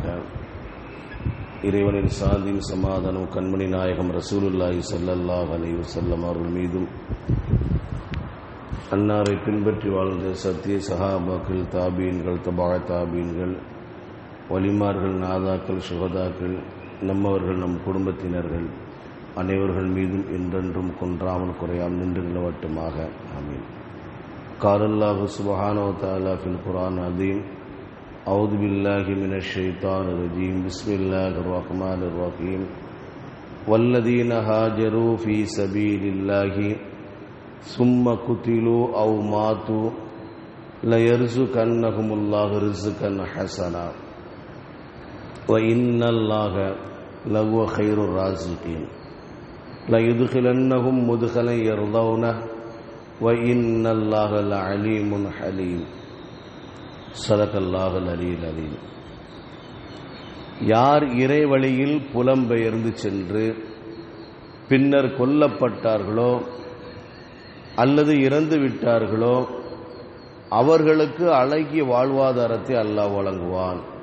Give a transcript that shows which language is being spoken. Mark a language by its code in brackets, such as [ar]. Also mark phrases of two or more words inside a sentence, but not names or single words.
[ta] இறைவனின் சாந்தியும் சமாதானம் கண்மணி நாயகம் ரசூலுல்லாஹி [ar] صلى الله عليه وسلم [ta] அவர்கள் மீதும், அன்னாரை பின்பற்றி வாழ்ந்த சத்திய சஹாபாக்கள், தாபீன்கள், தபா தாபீன்கள், வலிமார்கள், நாதாக்கள், சுஹதாக்கள், நம்மவர்கள், நம் குடும்பத்தினர்கள் அனைவர்கள் மீதும் என்றென்றும் குன்றாமல் குறையாமல் நின்று நிலவட்டுமாக. ஆமீன். [ar] قال الله سبحانه وتعالى في القرآن العظيم: أعوذ بالله من الشيطان الرجيم. بسم الله الرحمن الرحيم. والذين هاجروا في سبيل الله ثم قتلوا أو ماتوا ليرزقنهم الله رزقا حسنا وإن الله لهو خير الرازقين ليدخلنهم مدخلا يرضونه وَإِنَّ اللَّهَ لَعَلِيمٌ حَلِيمٌ. صدق الله العلي العظيم. [ta] யார் இறைவழியில் புலம்பெயர்ந்து சென்று பின்னர் கொல்லப்பட்டார்களோ அல்லது இறந்து விட்டார்களோ அவர்களுக்கு அழகிய வாழ்வாதாரத்தை அல்லாஹ் வழங்குவான்.